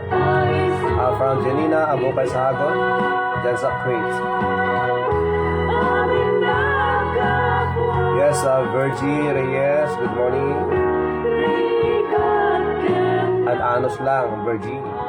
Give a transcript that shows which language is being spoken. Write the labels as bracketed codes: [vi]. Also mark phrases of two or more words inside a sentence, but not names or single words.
[tl] From Janina Abukay sa Hagon. Dyan sa Kuwait. [en] Yes, Virgie Reyes, good morning. [tl] At anos lang, Virgie.